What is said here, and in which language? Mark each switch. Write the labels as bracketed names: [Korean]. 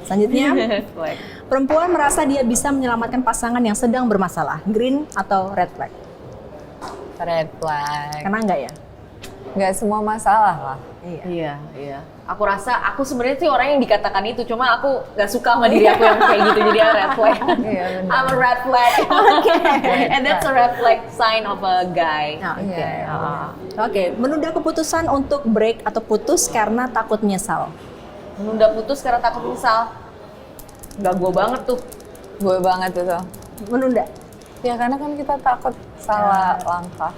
[Indonesian] Selanjutnya, perempuan merasa dia bisa menyelamatkan pasangan yang sedang bermasalah. Green atau red flag? [English] Red flag. [Indonesian] Karena enggak ya? Nggak semua masalah lah. Iya. Aku rasa aku sebenarnya sih orang yang dikatakan itu, cuma aku nggak suka sama diri aku yang kayak gitu, jadi red flag. Iya, benar. [English] I'm a red flag. And that's a red flag sign of a guy. [Indonesian] Oke, menunda keputusan untuk break atau putus karena takut menyesal. Menunda putus karena takut menyesal. Nggak gue banget tuh. Gue banget itu. Menunda. Ya karena kan kita takut salah langkah.